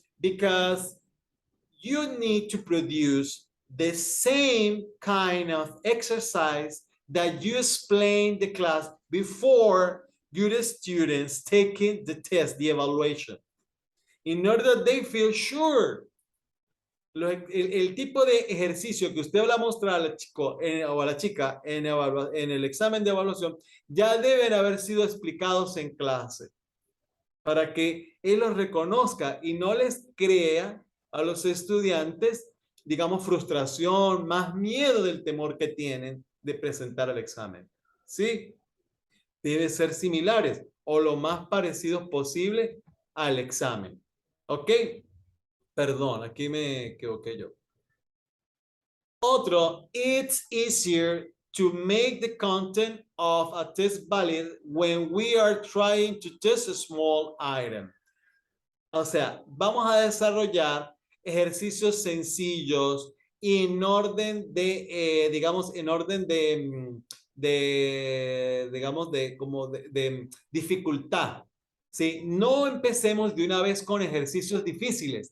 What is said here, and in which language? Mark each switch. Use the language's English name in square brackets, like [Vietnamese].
[English] Because you need to produce the same kind of exercise that you explained the class before your students taking the test, the evaluation, in order that they feel sure. [Spanish] El tipo de ejercicio que usted va a mostrar al chico o a la chica en el examen de evaluación ya deben haber sido explicados en clase para que él los reconozca y no les crea a los estudiantes, digamos, frustración, más miedo del temor que tienen de presentar el examen. ¿Sí? Deben ser similares o lo más parecidos posible al examen. ¿Ok? Perdón, aquí me equivoqué yo. Otro, [English] it's easier to make the content of a test valid when we are trying to test a small item. [Spanish] O sea, vamos a desarrollar ejercicios sencillos en orden de, digamos, en orden digamos, de dificultad. ¿Sí? No empecemos de una vez con ejercicios difíciles.